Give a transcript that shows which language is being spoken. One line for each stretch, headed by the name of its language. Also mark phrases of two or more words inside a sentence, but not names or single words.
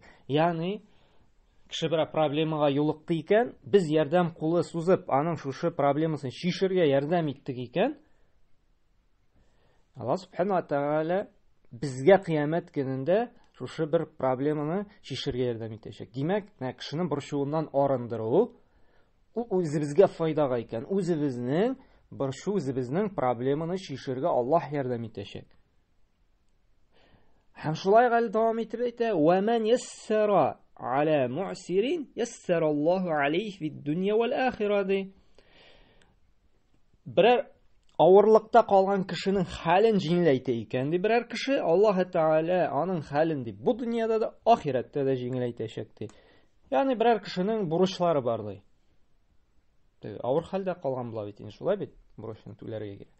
Tatar: Ягъни кеше бер проблемага юлыкты икән, без ярдәм кулы сузып, аның шушы проблемасын чишергә ярдәм иттек икән,
Arabic: الله سبحانه وتعالى
Tatar: безгә кыямәт көнендә шушы бер проблеманы чишергә ярдәм итәчәк. Димәк, кешенең борчуыннан арындыру ул үзебезгә файдага икән. Үзебезнең борчу, үзебезнең проблеманы чишергә Аллаһ ярдәм итәчәк. Һәм шулай гал дәвам итеп әйтә:
Arabic: "ومن يسر على معسر يسر الله عليه في الدنيا والآخرة."
Tatar: Берәр авырлыкта калган кешенең хәлен җиңеләйтә икән ди берәр кеше, Аллаһ Тәгалә аның хәлен ди бу дөньяда да, ахирәттә дә җиңеләйтәчәк ди. Ягъни берәр кешенең бурычлары бар ди. Авыр хәлдә калган була бит инде, шулай бит, бурычны түләргә кирәк.